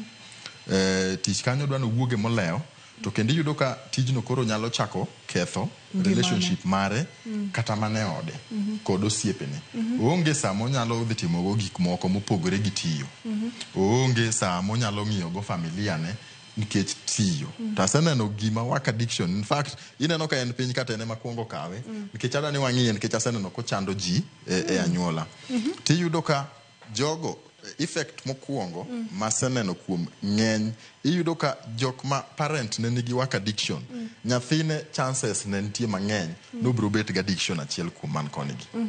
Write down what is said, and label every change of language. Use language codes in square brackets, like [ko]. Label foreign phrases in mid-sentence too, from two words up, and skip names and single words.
[luo] tich kanyo dwano wuoge molewo to kendo yudo ka tijno koro nyalo chako ketho relationship mare kata mane ode kod osiepene oonge saa monyalo dhi timogo gik moko mopogore gi tiyo oonge saa monyalo ng'iyogo familia ne nikech tiyo taseneno gima [en] work addiction in fact [luo] ineno ka en piny kata ene makwongo kawe nikech adani wang'iye nikech aseneno kochando ji e anyuola tiyudo ka jogo effect mokwongo maseneno kuom ng'eny iyudo ka jok ma parent ne nigi [en] work addiction [luo] nyathine chances ne nitie mang'eny nobro bet gi addiction achiel kuom man konigi